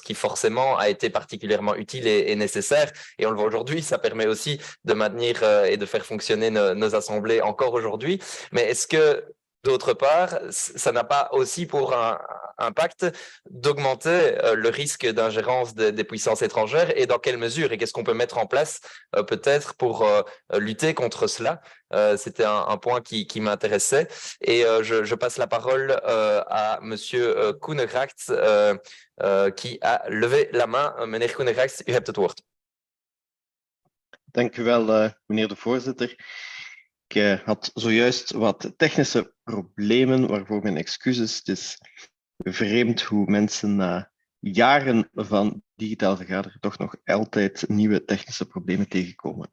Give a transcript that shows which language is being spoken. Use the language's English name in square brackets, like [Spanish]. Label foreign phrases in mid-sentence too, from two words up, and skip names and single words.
[French] qui forcément a été particulièrement utile et nécessaire, et on le voit aujourd'hui, ça permet aussi de maintenir et de faire fonctionner nos assemblées encore aujourd'hui, mais est-ce que d'autre part, ça n'a pas aussi pour un impact d'augmenter le risque d'ingérence des puissances étrangères, et dans quelle mesure, et qu'est-ce qu'on peut mettre en place peut-être pour lutter contre cela? C'était un point qui m'intéressait, et je passe la parole à Monsieur Koenegracht qui a levé la main. [Dutch] Meneer Koenegracht, u hebt het woord. Dank u wel, meneer de voorzitter. Ik had zojuist wat technische problemen, waarvoor mijn excuses. Het is vreemd hoe mensen na jaren van digitaal vergaderen toch nog altijd nieuwe technische problemen tegenkomen.